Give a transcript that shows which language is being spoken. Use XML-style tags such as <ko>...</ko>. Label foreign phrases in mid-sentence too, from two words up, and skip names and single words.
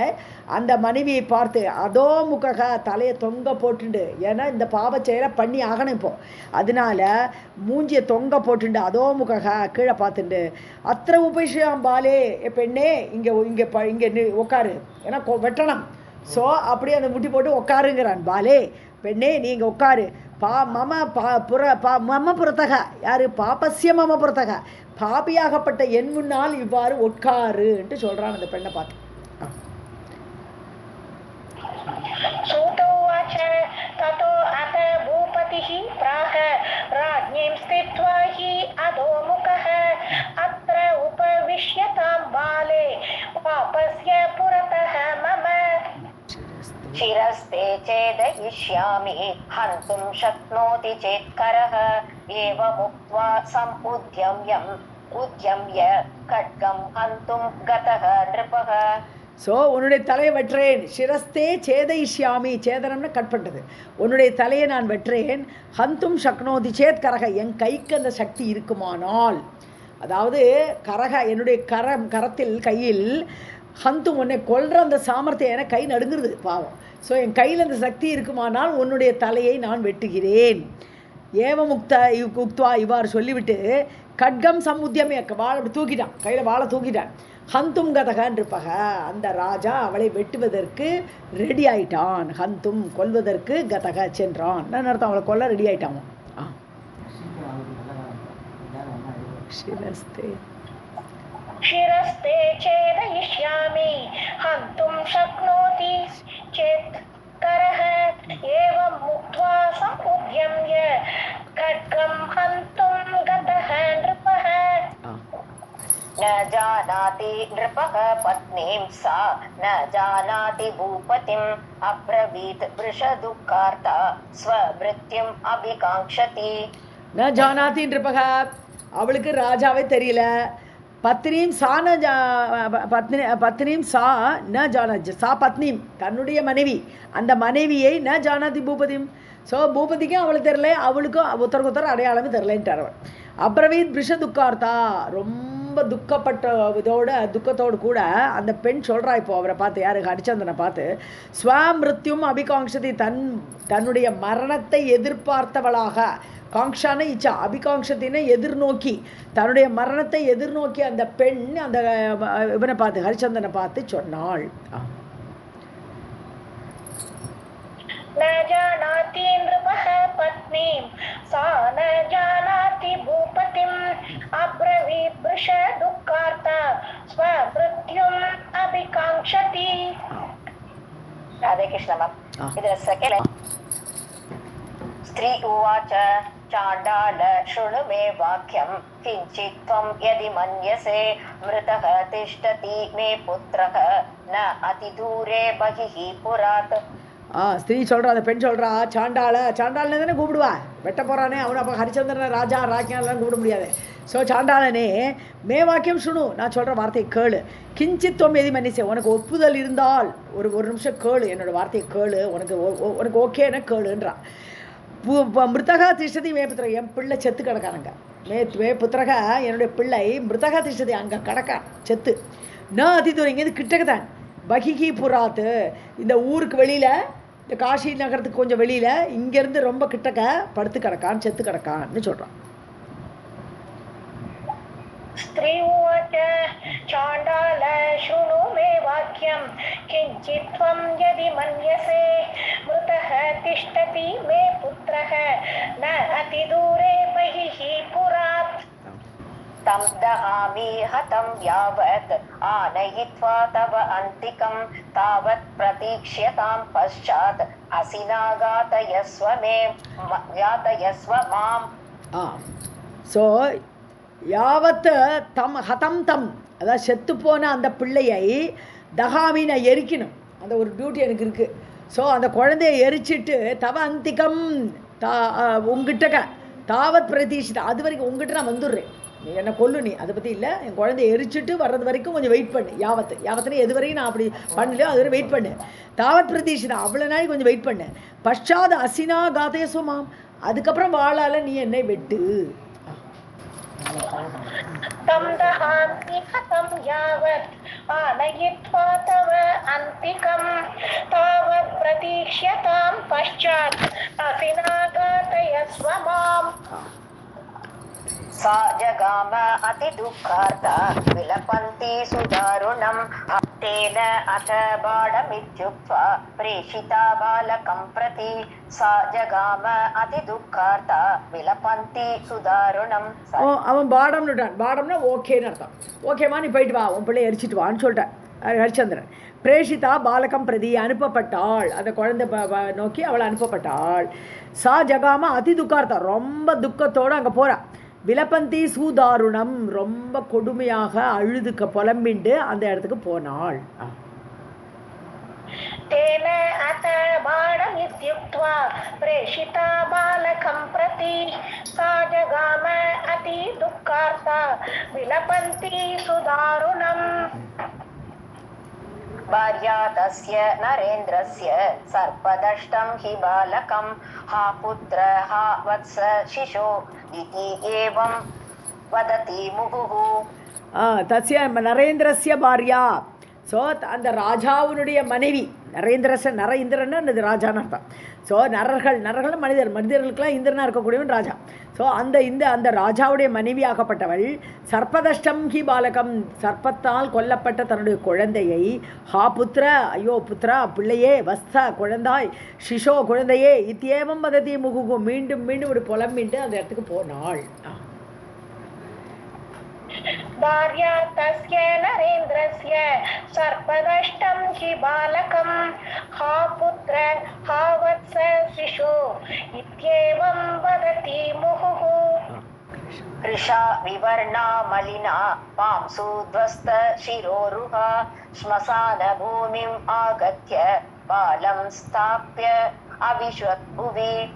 <ta>அந்த மனைவியை பார்த்து</ta> <sa>अधोमुखः</sa> <ta>தலையை தொங்க போட்டுண்டு, ஏன்னா இந்த பாவ செயலை பண்ணி ஆகணும் இப்போ, அதனால மூஞ்சியை தொங்க போட்டுண்டு</ta> <sa>अधोमुखः</sa> <ta>கீழே பார்த்துண்டு</ta> <sa>अत्र उपविश्यतां बाले</sa> <ta>பெண்ணே இங்கே இங்கே இங்கே உட்காரு, ஏன்னா வெட்டணும். ஸோ அப்படியே அந்த முட்டி போட்டு உட்காருங்கிறான். பாலே பெண்ணே நீங்கள் உட்காரு.</ta> <sa>मम पुरतः</sa> <ta>யாரு</ta> <sa>पापस्य मम पुरतः</sa> <ta>பாபியாகப்பட்ட என் முன்னால் இவ்வாறு உட்காருன்ட்டு சொல்றான் அந்த பெண்ணை பார்த்து.</ta> <sa>सूतोवाच ततो अथ भूपतिः प्राह राज्ञीं स्थित्वा हि अधोमुखः अत्र उपविश्यतां बाले पापस्य पुरतः मम. शिरस्ते चेदयिष्यामि हन्तुं शक्नोति चेत्करः एवमुक्त्वा उद्यम्य खड्गं हन्तुं गतः नृपः.</sa> <ta>ஸோ உன்னுடைய தலையை வெட்டுறேன்.</ta> <sa>शिरस्ते छेदयिष्यामि,</sa> <ta>சேதனம்னு கட் பண்ணுறது. உன்னுடைய தலையை நான் வெட்டுறேன்.</ta> <sa>हन्तुं शक्नोति चेत् करः,</sa> <ta>என் கைக்கு அந்த சக்தி இருக்குமானால், அதாவது கரக என்னுடைய கரத்தில் கையில் ஹந்தும் உன்னை கொல்ற அந்த சாமர்த்தியம், என கை நடுங்குறது பாவம். ஸோ என் கையில் அந்த சக்தி இருக்குமானால் உன்னுடைய தலையை நான் வெட்டுகிறேன். உக்துவா இவ்வாறு சொல்லிவிட்டு</ta> <sa>खड्गं समुद्यम्य</sa> <ta>வாழை தூக்கிட்டான், கையில் வாழை தூக்கிட்டான்.</ta> <sa>हन्तुं गतः</sa> <ta>இருப்பக, அந்த ராஜா அவளை வெட்டுவதற்கு ரெடி ஆயிட்டான். ஹந்தும் கொல்வதற்கு கதக சென்றான். நான் அர்த்தம் அவளை கொல்ல ரெடி ஆயிட்டான்.</ta> <sa>शिरस्ते छेदयिष्यामि हन्तुं शक्नोति चेत् करः एवम् उक्त्वा समुद्यम्य खड्गं हन्तुं गतः नृपः. न जानाति नृपः पत्नीं सा न जानाति भूपतिम् अब्रवीत् वृषदुःखार्ता स्वमृत्युम् अभिकाङ्क्षति. न जानाति नृपः,</sa> <ta>அவளுக்கு ராஜாவே தெரியல.</ta> <sa>पत्नीं सा पत्नीं सा न जाना, सा पत्नीं</sa> <ta>தன்னுடைய மனைவி, அந்த மனைவியை</ta> <sa>न जानाति भूपतिम्.</sa> <ta>ஸோ பூபதிக்கும் அவளுக்கு தெரியல, அவளுக்கும் ஒருத்தருக்கு அடையாளமே தெரிலன்ட்டார் அவள்.</ta> <sa>अब्रवीत् वृष दुःखार्ता,</sa> <ta>ரொம்ப துக்கத்தோடு கூட அந்த பெண் சொல்கிறா இப்போ அவரை பார்த்து, யாருக்கு ஹரிச்சந்திரனை பார்த்து,</ta> <sa>स्वमृत्युम् अभिकाङ्क्षति,</sa> <ta>தன்னுடைய மரணத்தை எதிர்பார்த்தவளாக,</ta> <sa>काङ्क्षान इच्छा,</sa> <ta>அபிகாங்ஷத்தினை எதிர்நோக்கி, தன்னுடைய மரணத்தை எதிர்நோக்கி அந்த பெண் அந்த இவனை பார்த்து ஹரிச்சந்திரனை பார்த்து சொன்னாள்.</ta> <sa>न जानाति नृपः पत्नीं सा न जानाति भूपतिम् अब्रवीत् वृषदुःखार्ता स्वमृत्युम् अभिकाङ्क्षति. राधे कृष्ण मैम.</sa> <hi>इधर सेकंड</hi> <sa>स्त्री उवाच चाण्डाल शृणु मे वाक्यं किञ्चित् त्वं यदि मन्यसे मृतः तिष्ठति मे पुत्रः न अतिदूरे बहिः पुरात्.</sa> <ta>ஸ்திரீ சொல்கிறா, அந்த பெண் சொல்கிறா, சாண்டாளன்னு தானே கூப்பிடுவா, வெட்ட போகிறானே அவனை. அப்போ ஹரிச்சந்திரனை ராஜா ராக்கியாலாம் கூப்பிட முடியாது. ஸோ சாண்டாளனே</ta> <sa>मे वाक्यं शृणु,</sa> <ta>நான் சொல்கிற வார்த்தையை கேளு.</ta> <sa>किञ्चित्त्वं यदि मन्यसे,</sa> <ta>உனக்கு ஒப்புதல் இருந்தால் ஒரு நிமிஷம் கேளு, என்னோடய வார்த்தையை கேளு, உனக்கு ஓகேன்னா கேளுன்றா.</ta> <sa>मृतकः तिष्ठति मेपुत्रः,</sa> <ta>என் பிள்ளை செத்து கிடக்கானுங்க.</ta> <sa>मे पुत्रः</sa> <ta>என்னுடைய பிள்ளை</ta> <sa>मृतकः तिष्ठति</sa> <ta>அங்கே கடக்க செத்து நான் அதிதூரம் இங்கேருந்து கிட்டக்க தான்</ta> <sa>बहिः पुरात्</sa> <ta>இந்த ஊருக்கு வெளியில் இந்த காஷி நகரத்துக்கு கொஞ்சம் வெளியில் இங்கேருந்து ரொம்ப கிட்டக்க படுத்து கிடக்கான் செத்து கிடக்கான்னு சொல்கிறான்.</ta> <sa>स्त्री उवाच चाण्डाल शृणु मे वाक्यं किञ्चित् त्वं यदि मन्यसे मृतः तिष्ठति मे पुत्रः न अतिदूरे बहिः पुरात् तं दहामि हतं यावत् आनयित्वा तव अन्तिकं तावत् प्रतीक्ष्यतां पश्चात् असिना घातयस्व माम्.</sa> <ta>ஸோ</ta> <sa>यावत् हतं तं</sa> <ta>அதாவது செத்து போன அந்த பிள்ளையை தகாமி நான் எரிக்கணும், அந்த ஒரு டியூட்டி எனக்கு இருக்குது. ஸோ அந்த குழந்தைய எரிச்சிட்டு</ta> <sa>तव अन्तिकं</sa> <ta>உங்ககிட்ட</ta> <sa>तावत् प्रतीक्ष्यताम्</sa> <ta>அது வரைக்கும் உங்ககிட்ட நான் வந்துடுறேன், நீ என்னை கொல்லு, நீ அதை பற்றி இல்லை, என் குழந்தைய எரிச்சிட்டு வர்றது வரைக்கும் கொஞ்சம் வெயிட் பண்ணு. யாவத்துன்னு எது வரைக்கும் நான் அப்படி பண்ணலையோ அது வரை வெயிட் பண்ணு.</ta> <sa>तावत् प्रतीक्ष्यताम्</sa> <ta>அவ்வளோ நாளைக்கு கொஞ்சம் வெயிட் பண்ணு.</ta> <sa>पश्चात् असिना घातयस्व माम्</sa> <ta>அதுக்கப்புறம் வாழால் நீ என்னை வெட்டு.</ta> <sa>तं दहामि हतं यावत् आनयित्वा तव अन्तिकं तावत् प्रतीक्ष्यतां पश्चात् असिना घातयस्व माम्. सा जगाम अतिदुःखार्ता विलपन्ती सुदारुणं भक्तेन अथ बाणमित्युक्त्वा प्रेषिता बालकं प्रति. सा जगाम अतिदुःखार्ता विलपन्ती सुदारुणं.</sa> <ta>அவன் பாடம்னுட்டான். பாடம்னா ஓகேன்னு அர்த்தம். ஓகேம்மா நீ போயிட்டு வா, உன் பிள்ளை எரிச்சிட்டு வான்னு சொல்லிட்டேன் ஹரிச்சந்திரன்.</ta> <sa>प्रेषिता बालकं प्रति</sa> <ta>அனுப்பப்பட்டாள், அந்த குழந்தை நோக்கி அவள் அனுப்பப்பட்டாள்.</ta> <sa>सा जगाम अति दुःखार्ता</sa> <ta>ரொம்ப துக்கத்தோடு அங்கே போகிறாள்.</ta> <sa>विलपन्ती सुदारुणम्</sa> <ta>ரொம்ப கொடுமையாக அழுதுக்க புலம்பிண்டு அந்த இடத்துக்கு போனாள்.</ta> <sa>तेन अथ बाणमित्युक्त्वा प्रेषिता बालकं प्रति सा जगाम अति दुःखार्ता विलपन्ती सुदारुणम्. भार्या तस्य नरेन्द्रस्य सर्पदष्टं हि बालकं हा पुत्र हा वत्स शिशो इति एवं वदति मुहुः. तस्य नरेन्द्रस्य भार्या.</sa> <ta>ஸோ அந்த ராஜாவினுடைய மனைவி நர இந்திரன்னு அந்த ராஜான்னு அர்த்தம். ஸோ நரர்கள் மனிதர்களுக்கெல்லாம் இந்திரனாக இருக்கக்கூடியவன் ராஜா. ஸோ அந்த ராஜாவுடைய மனைவி ஆகப்பட்டவள்</ta> <sa>सर्पदष्टं हि बालकं</sa> <ta>சர்ப்பத்தால் கொல்லப்பட்ட தன்னுடைய குழந்தையை</ta> <sa>हा पुत्र</sa> <ta>ஐயோ புத்திரா பிள்ளையே வஸ்த குழந்தாய் சிஷோ குழந்தையே</ta> <sa>इत्येवं वदति मुहुः</sa> <ta>மீண்டும் இப்படி புலம்பிட்டு அந்த இடத்துக்கு போனாள்.</ta> <sa>भार्या तस्य नरेन्द्रस्य सर्पदष्टं हि बालकं हा पुत्र हा वत्स शिशो इत्येवं वदति मुहुः. कृशा विवर्णा मलिना पांसूध्वस्त शिरोरुहा श्मशान भूमिम् आगत्य बालं स्थाप्य अविशत् भुवि.</sa>